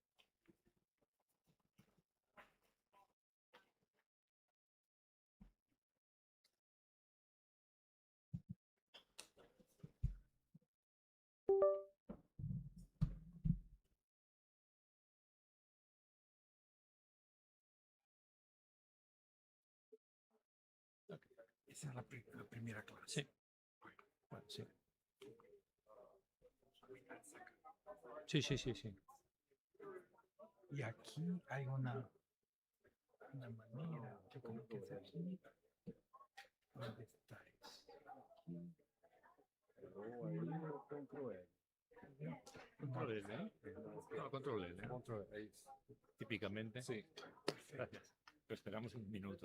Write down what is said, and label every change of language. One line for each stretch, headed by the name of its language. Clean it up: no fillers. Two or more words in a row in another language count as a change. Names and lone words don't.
Portuguese: Essa é a primeira classe.
Spanish: Sí. Sí. Sí, sí, sí, sí.
Portuguese: E aqui há uma maneira, eu coloquei isso aqui. Onde está isso? Aqui.
Spanish: Control L, ¿eh? No, control L. Control L. Típicamente. Sí. Gracias. Lo esperamos un minuto.